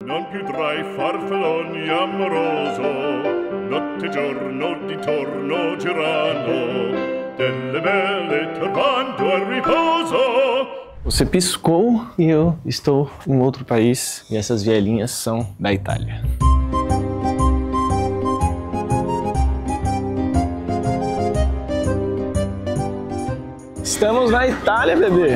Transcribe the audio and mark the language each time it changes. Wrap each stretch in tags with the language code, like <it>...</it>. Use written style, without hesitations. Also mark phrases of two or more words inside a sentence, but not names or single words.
<it>Non più tra i farfalloni amoroso, notte e giorno di torno girando, delle belle turbando al riposo.</it> <pt>Você piscou e eu estou em outro país, e essas vielinhas são da Itália. Estamos na Itália, bebê!</pt>